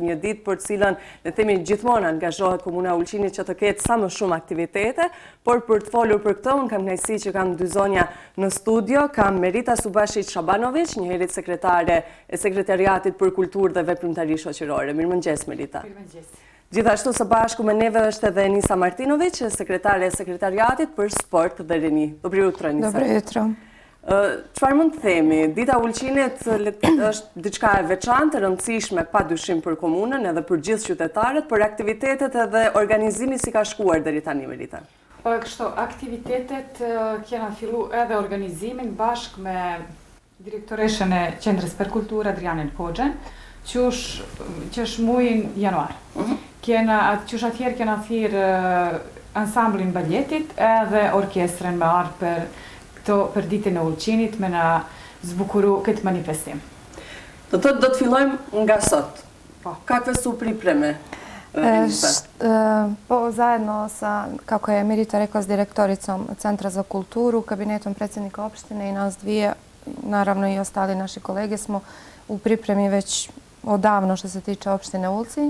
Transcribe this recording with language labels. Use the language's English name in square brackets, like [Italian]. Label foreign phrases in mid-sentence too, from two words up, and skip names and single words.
[Albanian] Një ditë për cilën ne themi gjithmonë angazhohet Komuna e Ulqinit që të ketë sa më shumë aktivitete, por për të folur për këtë, unë kam kënaqësi që kam dy zonja në studio, kam Merita Subashit Shabanović, njëherët sekretare e Sekretariatit për Kulturë dhe Veprimtari Shoqërore. Mirëmëngjes Merita. Mirëmëngjes. Gjithashtu së bashku me neve është edhe Enisa Martinović, sekretare e Sekretariatit për Sport dhe Rini. [Serbian] Dobro jutro, Enisa. Dobro jutro. [Albanian] Çfarë mund të themi? Dita Ulqinit është diçka e veçantë, e rëndësishme padyshim për komunën edhe për gjithë qytetarët, për aktivitetet edhe organizimi si ka shkuar deri tani, Merita? Kështu, aktivitetet kena fillu edhe organizimin bashkë me direktoreshën e Qendrës për Kulturë Adrianin Hoxhen, që është muajin januar. Qysh atëherë kena thirë ansamblin baljetit edhe orkestrën me ardhë për ditën e Ulqinit me na zbukuru këtë manifestim. Do të fillojmë nga sot. [Serbian] Kakve su pripreme? Po zajedno sa, kako je Merita rekla, s direktoricom Centra za kulturu, kabinetom predsjednika opštine i nas dvije, naravno i ostali naši kolege, smo u pripremi već odavno što se tiče opštine Ulcinj.